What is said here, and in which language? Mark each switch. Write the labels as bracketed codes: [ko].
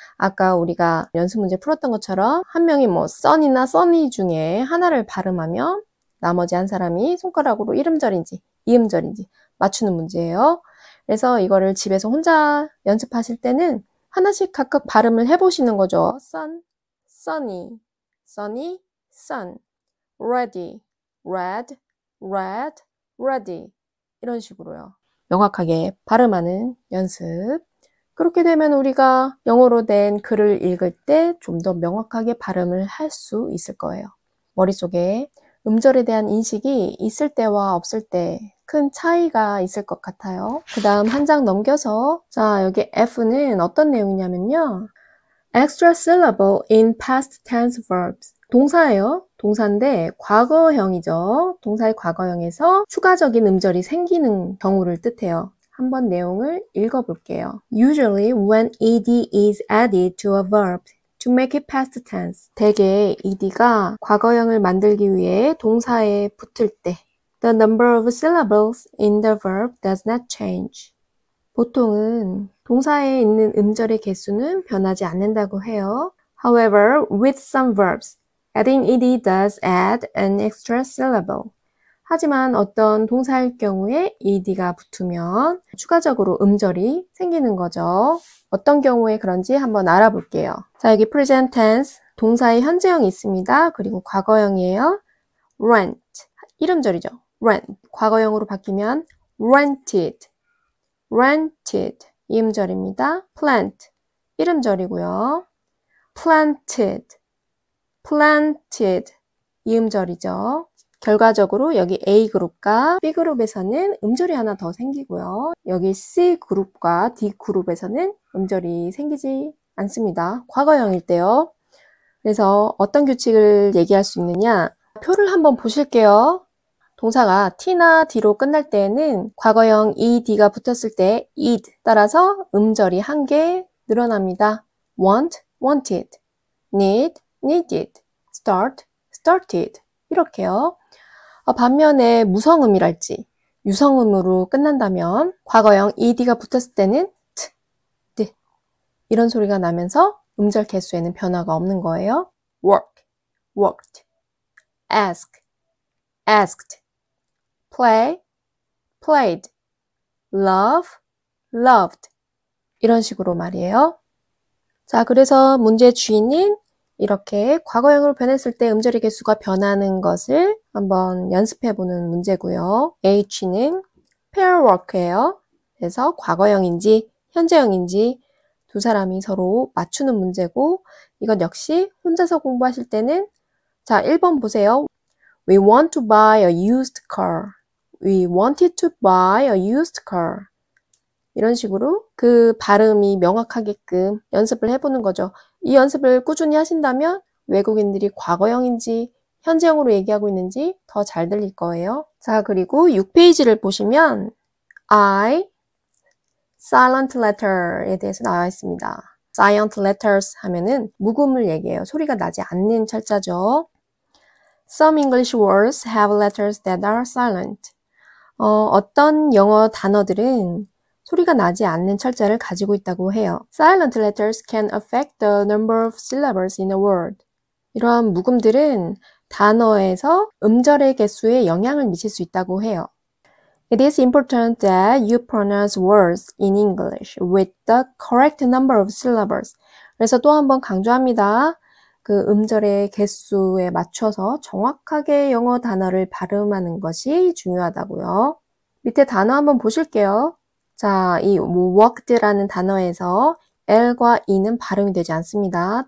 [ko] 아까 우리가 연습 문제 풀었던 것처럼 한 명이 뭐 써니나 써니 중에 하나를 발음하면 나머지 한 사람이 손가락으로 이음절인지 이음절인지 맞추는 문제예요. 그래서 이거를 집에서 혼자 연습하실 때는 하나씩 각각 발음을 해보시는 거죠. [en] sun, sunny, sunny, sun, ready, red, red, ready [ko] 이런 식으로요. 명확하게 발음하는 연습. 그렇게 되면 우리가 영어로 된 글을 읽을 때 좀 더 명확하게 발음을 할 수 있을 거예요. 머릿속에 음절에 대한 인식이 있을 때와 없을 때 큰 차이가 있을 것 같아요. 그 다음 한 장 넘겨서 자 여기 F는 어떤 내용이냐면요. [en] Extra syllable in past tense verbs. [ko] 동사예요. 동사인데 과거형이죠. 동사의 과거형에서 추가적인 음절이 생기는 경우를 뜻해요. 한번 내용을 읽어볼게요. [en] Usually when ed is added to a verb to make it past tense. [ko] 대개 ed가 과거형을 만들기 위해 동사에 붙을 때 [en] the number of syllables in the verb does not change. [ko] 보통은 동사에 있는 음절의 개수는 변하지 않는다고 해요. [en] However, with some verbs, adding ed does add an extra syllable. [ko] 하지만 어떤 동사일 경우에 ed가 붙으면 추가적으로 음절이 생기는 거죠. 어떤 경우에 그런지 한번 알아볼게요. 자, 여기 present tense, 동사의 현재형이 있습니다. 그리고 과거형이에요. rent, 이름절이죠. rent, 과거형으로 바뀌면 rented, rented, 이음절입니다. plant, 이름절이고요. planted, planted, 이음절이죠. 결과적으로 여기 A그룹과 B그룹에서는 음절이 하나 더 생기고요. 여기 C그룹과 D그룹에서는 음절이 생기지 않습니다. 과거형일 때요. 그래서 어떤 규칙을 얘기할 수 있느냐? 표를 한번 보실게요. 동사가 T나 D로 끝날 때에는 과거형 ED가 붙었을 때 ed 따라서 음절이 한 개 늘어납니다. [en] want, wanted, need, needed, start, started 이렇게요. [ko] 반면에 무성음이랄지 유성음으로 끝난다면 과거형 ed가 붙었을 때는 t, d 이런 소리가 나면서 음절 개수에는 변화가 없는 거예요. [en] work, worked, ask, asked, play, played, love, loved [ko] 이런 식으로 말이에요. 자, 그래서 문제 주인은 이렇게 과거형으로 변했을 때 음절의 개수가 변하는 것을 한번 연습해보는 문제고요. H는 pair work예요. 그래서 과거형인지 현재형인지 두 사람이 서로 맞추는 문제고 이것 역시 혼자서 공부하실 때는 자, 1번 보세요. [en] We want to buy a used car. We wanted to buy a used car. [ko] 이런 식으로 그 발음이 명확하게끔 연습을 해보는 거죠. 이 연습을 꾸준히 하신다면 외국인들이 과거형인지 현재형으로 얘기하고 있는지 더 잘 들릴 거예요. 자, 그리고 6페이지를 보시면 I, silent letter에 대해서 나와 있습니다. silent letters 하면은 묵음을 얘기해요. 소리가 나지 않는 철자죠. [en] Some English words have letters that are silent. [ko] 어떤 영어 단어들은 소리가 나지 않는 철자를 가지고 있다고 해요. [en] Silent letters can affect the number of syllables in a word. [ko] 이러한 묵음들은 단어에서 음절의 개수에 영향을 미칠 수 있다고 해요. [en] It is important that you pronounce words in English with the correct number of syllables. [ko] 그래서 또 한 번 강조합니다. 그 음절의 개수에 맞춰서 정확하게 영어 단어를 발음하는 것이 중요하다고요. 밑에 단어 한번 보실게요. 자, 이 worked라는 단어에서 L과 E는 발음이 되지 않습니다.